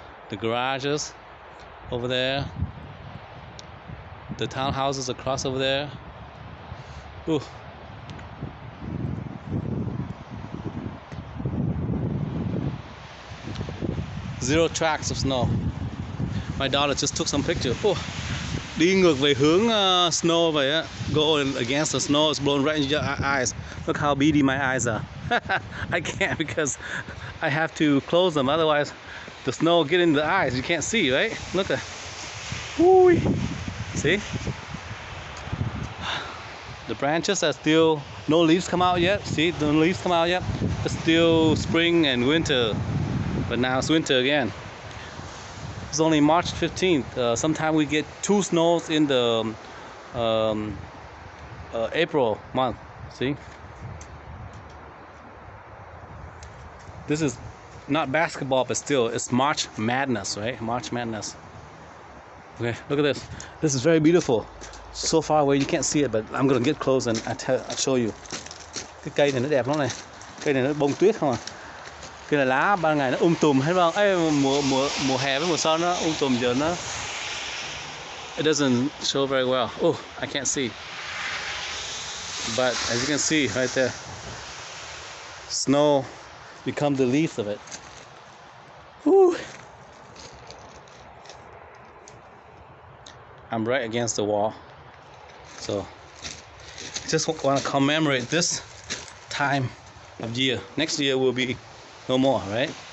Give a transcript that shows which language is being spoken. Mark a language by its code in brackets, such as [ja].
[en] The garages over there. The townhouses across over there. Ooh. Zero tracks of snow. My daughter just took some picture. [vi] Đi ngược về hướng snow vậy á. [en] Go against the snow, it's blowing right into your eyes. Look how beady my eyes are. I can't because I have to close them, otherwise the snow will get in the eyes. You can't see, right? Look at. Woo. See? The branches are still, no leaves come out yet. See, no leaves come out yet. It's still spring and winter, but now it's winter again. It's only March 15th. Sometimes we get 2 snows in the April month. See? This is not basketball, but still, it's March Madness, right? March Madness. Okay, look at this. This is very beautiful. So far away you can't see it, but I'm gonna get close and I'll show you. [vi] Cái cây này nó đẹp lắm này. Cây này nó bông tuyết không à. Cái này lá ban ngày nó tùm hết không? Mùa hè với mùa xuân nó tùm, giờ nó [en] it doesn't show very well. Oh, I can't see. But as you can see right there, snow become the leaves of it. Woo. I'm right against the wall, so I just want to commemorate this time of year. Next year will be no more, right?